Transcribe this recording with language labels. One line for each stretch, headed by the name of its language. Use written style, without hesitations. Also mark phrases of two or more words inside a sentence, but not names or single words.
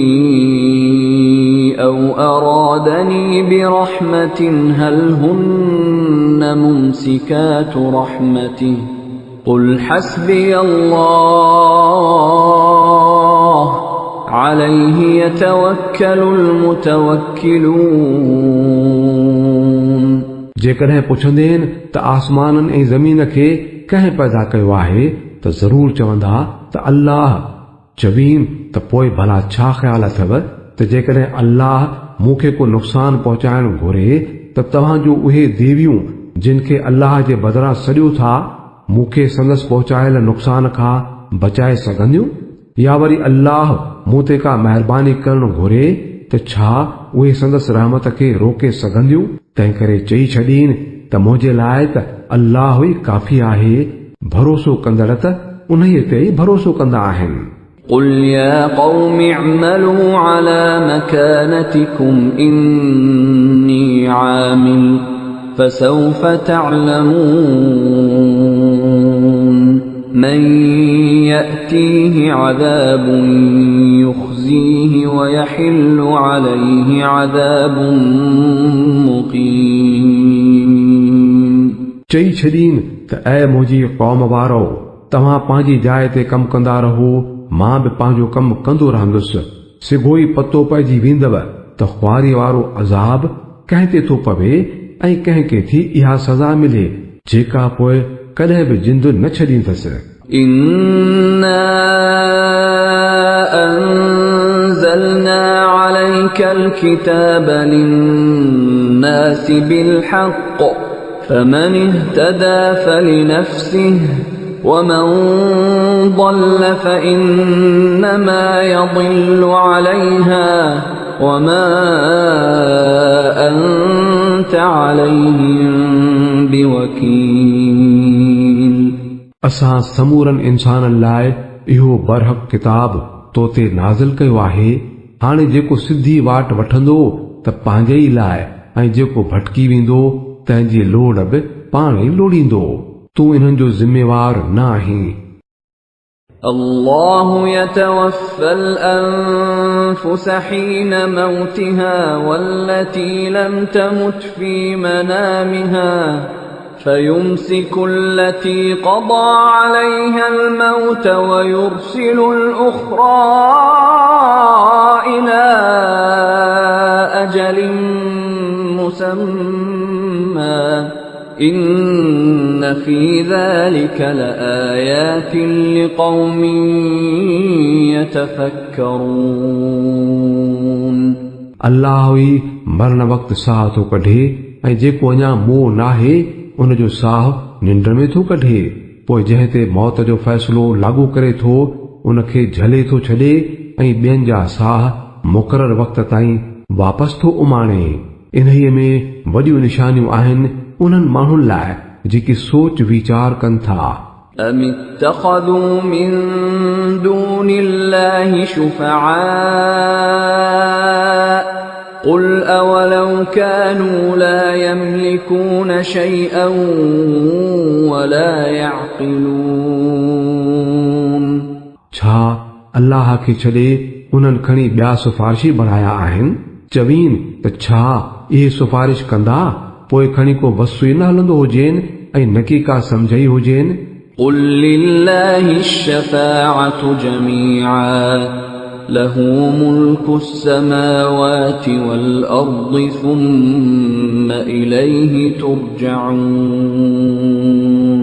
Arabic: أو أرادني برحمة هل هن ممسكات رحمته قل حسبي الله عليه يتوكل المتوكلون
Sindhi: जेकॾहिं पुछंदे त आसमाननि ऐं ज़मीन खे कंहिं पैदा कयो आहे त ज़रूर चवंदा त अल्लाह। चवीन त पोइ भला छा ख़्याल अथव त जेकॾहिं अल्लाह मूंखे को नुक़सान पहुचाइण घुरे त तव्हांजो उहे देवियूं जिन खे अल्लाह जे बदिरां सॼो था मूंखे संदसि पहुचायल नुक़सान खां बचाए सघंदियूं? या वरी अल्लाह मूं ते का महिरबानी करणु घुरे त छा उहे संदसि रहमत खे रोके सघंदियूं? तंहिं करे चई छॾीन त त मुंहिंजे लाइ त अल्लाह ई काफ़ी आहे, भरोसो कंदड़ त उन्हीअ ते ई भरोसो कंदा आहिनि।
Arabic: قل يا قوم اعملوا على مكانتكم إني عامل فسوف تعلمون من يأتيه عذاب يخزيه ويحل عليه عذاب مقيم
Sindhi: चई छॾीन त ऐ मुंहिंजी क़ौम वारो, तव्हां पंहिंजी जाइ ते कमु कंदा रहो, मां बि पंहिंजो कमु कंदो रहंदुसि। सिगो ई पतो पइजी वेंदव त ख़्वारी वारो अज़ाब कंहिं ते थो पवे ऐं कंहिंखे थी इहा सज़ा मिले जेका पोइ कॾहिं बि जिंद न छॾींदसि।
Arabic: إنا أنزلنا عليك الكتاب للناس بالحق فمن اهتدى فلنفسه ومن ضل فإنما يضل عليها وما أنت عليهم بوكيل
Sindhi: असां समूरनि इंसाननि लाइ इहो बरहक़ किताब तो ते नाज़िल कयो आहे। हाणे जेको सिधी वाट वठंदो त पंहिंजे ई लाइ, ऐं जेको भटकी वेंदो तंहिंजी लोड़ बि पाण ई लोड़ींदो। तूं इन्हनि जो ज़िम्मेवार न आहीं।
Arabic: الله يتوفى الأنفس حين موتها والتي لم تمت في منامها فيمسك التي قضى عليها الموت ويرسل الأخرى إلى أجل مسمى إن في ذلك لآيات لقوم يتفكرون
Sindhi: अल्लाह ई मरण वक़्तु साह थो कढे, ऐं जेको अञा मोह नाहे उन जो साह निंड में थो कढे। पोइ जंहिं ते मौत जो फ़ैसिलो लागू करे थो उनखे झले थो छॾे ऐं ॿियनि जा साह मुक़रर वक़्त ताईं वापसि थो उमाणे। इन्हीअ में वॾियूं निशानियूं आहिनि उन्हनि माण्हुनि लाइ जेकी सोच वीचार कनि था।
Arabic: أم اتخذوا من دون الله شفعاء قل أولو كانوا لا يملكون شيئا ولا يعقلون
Sindhi: छा अल्लाह खे छॾे उन्हनि खणी ॿिया सिफारिशी बणाया आहिनि? चवीन त छा इहे सिफारिश कंदा पोइ खणी को वसु ई न हलंदो हुजेनि ऐं न की का सम्झई हुजेनि।
Arabic: قل لله الشفاعة جميعا له ملك السماوات والأرض ثم إليه ترجعون